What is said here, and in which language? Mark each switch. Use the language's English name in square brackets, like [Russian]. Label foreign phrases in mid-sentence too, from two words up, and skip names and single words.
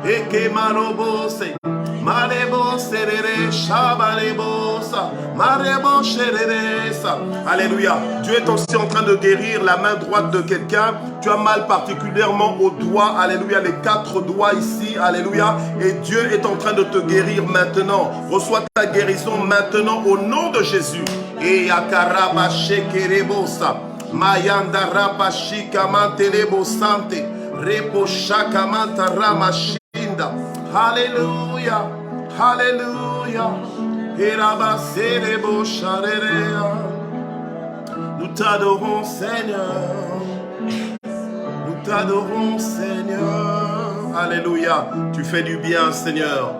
[French] Alléluia. Dieu est aussi en train de guérir la main droite de quelqu'un. Tu as mal particulièrement aux doigts. Alléluia. Les 4 doigts ici. Alléluia. Et Dieu est en train de te guérir maintenant. Reçois ta guérison maintenant au nom de Jésus. Et Yakaraba Shekerebosa. Mayanda Rabashika Mantelebo Sante. Repo Shakamanta Ramashinda. Alléluia. Alléluia. Nous t'adorons, Seigneur. Nous t'adorons, Seigneur. Alléluia. Tu fais du bien, Seigneur.